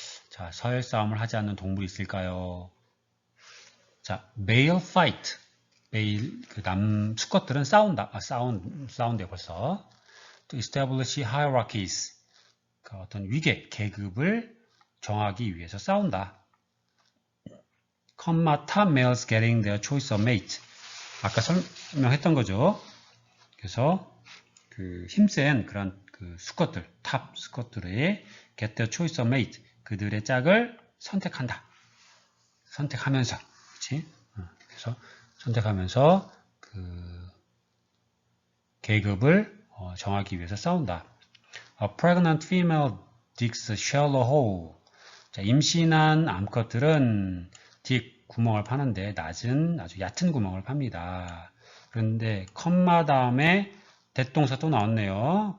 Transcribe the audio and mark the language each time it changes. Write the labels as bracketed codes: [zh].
[ko] 자, 서열 싸움을 하지 않는 동물이 있을까요? [en] 자, male fight. [ko] male, 수컷들은 싸운다. 싸운대요, 벌써. 또 [en] establish hierarchies. [ko] 그 어떤 위계, 계급을 정하기 위해서 싸운다. [en] top males getting their choice of mate. [ko] 아까 설명했던 거죠. 그래서 그 힘센 그런 그 수컷들, 탑 수컷들의 [en] get their choice of mate. [ko] 그들의 짝을 선택한다. 선택하면서, 그렇지? 그래서 선택하면서 그 계급을 정하기 위해서 싸운다. [en] A pregnant female digs a shallow hole. [ko] 자, 임신한 암컷들은 딕 구멍을 파는데 낮은 아주 얕은 구멍을 팝니다. 그런데 컴마 다음에 대동사 또 나왔네요.